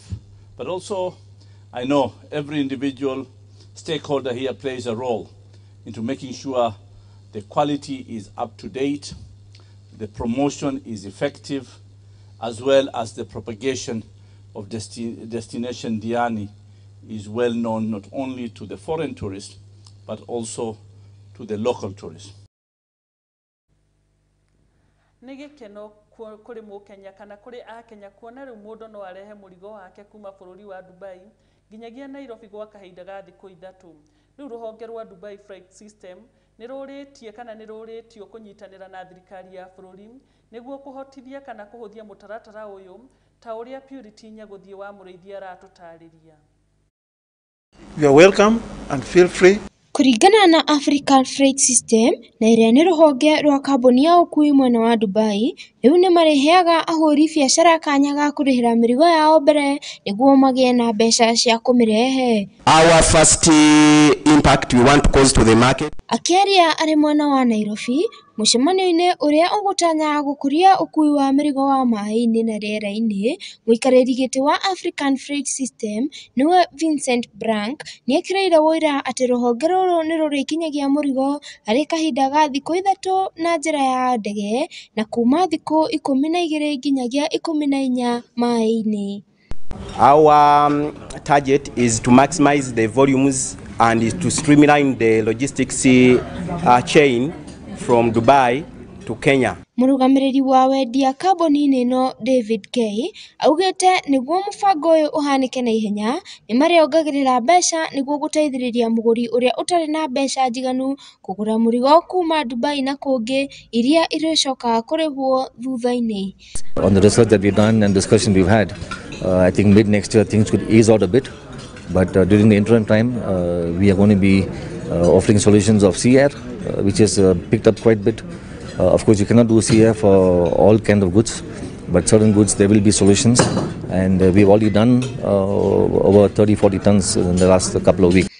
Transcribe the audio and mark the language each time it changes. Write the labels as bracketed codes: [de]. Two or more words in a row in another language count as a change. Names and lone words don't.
[en] But also, I know every individual stakeholder here plays a role into making sure the quality is up to date, the promotion is effective, as well as the propagation of destination Diani is well known not only to the foreign tourists, but also to the local tourists. [ki] Nĩ gĩkeno kũrĩ Mũkenya kana kũrĩ Akenya kuona rĩu mũndũ no arehe mũrigo wake kuma bũrũri wa Dubai nginyagia Nairobi gwa kahinda ga thikũ ithatũ. Rĩu rũhonge rwa Dubai Flight System nĩ rũrĩtie kana nĩ rũrĩtio kũnyitanĩra na thirikari ya bũrũri nĩguo kũhotithia kana kũhũthia mũtaratara ũyũ ta ũrĩa Purity Nyagũthiĩ wa Mũrĩithi aratũtarĩria. [en] You are welcome and feel free. [ki] Kũringana na African Freight System na ĩrĩa nĩ rũhonge rwa kambuni ya ũkui mwena wa Dubai, rĩu nĩ mareheaga ahũri biacara kanya ga kũrĩhĩra mĩrigo yao mbere nĩguo magĩe na mbeca cia kũmĩrehe. [en] Our first impact we want to cause to the market. [ki] Akĩaria arĩ mwena wa Nairobi, mũcemanio-inĩ ũrĩa ũgũtanya gũkũria ũkui wa mĩrigo wa maaĩ-inĩ na rĩera-inĩ, mũikarĩri gĩtĩ wa African Freight System nĩwe Vincent Brank nĩ ekĩrĩire wũira atĩ rũhonge rũrũ nĩ rũrĩkinyagia mũrigo harĩ kahinda ga thikũ ithatũ na njĩra ya ndege na kuma thikũ 12 nginyagia 14 maaĩ-inĩ. [en] Our target is to maximize the volumes and is to streamline the logistics chain from Dubai to Kenya. [ki] Mũrũgamĩrĩri wa wendia kambuni-inĩ ĩno David K augĩte nĩguo mũbango ũyũ ũhanĩke na ihenya nĩ marĩongagĩrĩra mbeca nĩguo gũteithĩrĩria mũgũri ũrĩa ũtarĩ na mbeca njiganu kũgũra mũrigo kuma Dubai na kũngĩ iria irĩcoka kũrĩhwo thutha-inĩ. [en] On the research that we've done and discussion we've had, I think mid next year things could ease out a bit, but during the interim time we are going to be offering solutions of sea air, which has picked up quite a bit. Of course, you cannot do sea air for all kind of goods, but certain goods there will be solutions, and we've already done over 30-40 tons in the last couple of weeks.